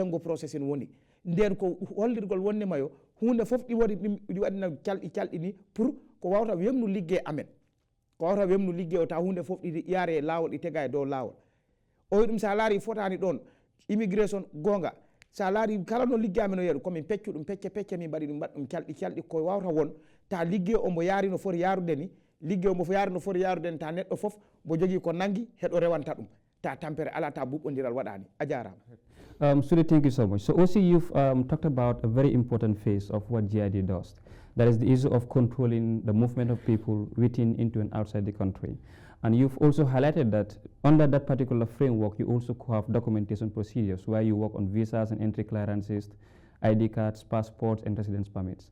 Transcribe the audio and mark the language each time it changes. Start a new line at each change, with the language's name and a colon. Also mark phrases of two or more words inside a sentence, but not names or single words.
Fula: sengo processing woni nden ko hollirgol wonnema yo hunde fof ɗi waɗina calɗi ni pour ko wawta wemnu liggue amen ko wawta wemnu liggue o ta hunde fof ɗi yaare e lawol ɗi tega e dow lawol o wi ɗum sa laari fotani ɗon immigration gonga sa laari kala no liggue amen o yeeɗu komin peccu ɗum pecce min mbaɗi ɗum mbaɗ ɗum calɗi ko wawta won ta liggue o mbo yaari no foti yarude ni liggue o mbo yaari no foti yarude ni ta neɗɗo fof mbo jogui ko nangui heɗo rewanta ɗum ta tampere ala ta buɓɓodiral waɗani a jarama.
English: Sudi, thank you so much. So also you've talked about a very important phase of what GID does. That is the issue of controlling the movement of people within, into and outside the country. And you've also highlighted that under that particular framework, you also have documentation procedures where you work on visas and entry clearances, ID cards, passports, and residence permits.